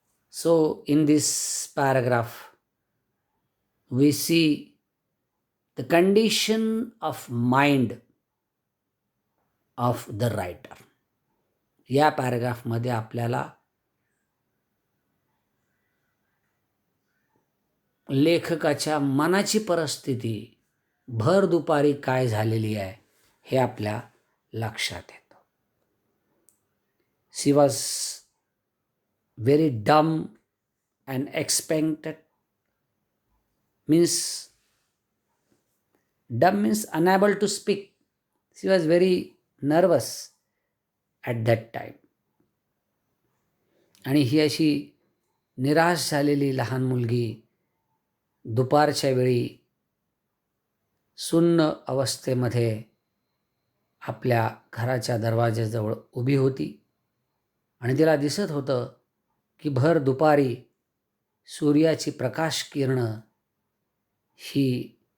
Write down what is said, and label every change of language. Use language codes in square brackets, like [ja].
[en] So, in this paragraph, we see the condition of mind of the writer. [mr] या पॅराग्राफमध्ये आपल्याला लेखकाच्या मनाची परिस्थिती भर दुपारी काय झालेली आहे हे आपल्या लक्षात येतं. [en] She was very dumb and expected. Dumb means unable to speak. She was very nervous at that time. [mr] आणि ही अशी निराश झालेली लहान मुलगी दुपारच्या वेळी सुन्न अवस्थेमध्ये आपल्या घराच्या दरवाजाजवळ उभी होती आणि तिला दिसत होतं की भर दुपारी सूर्याची प्रकाश किरणं ही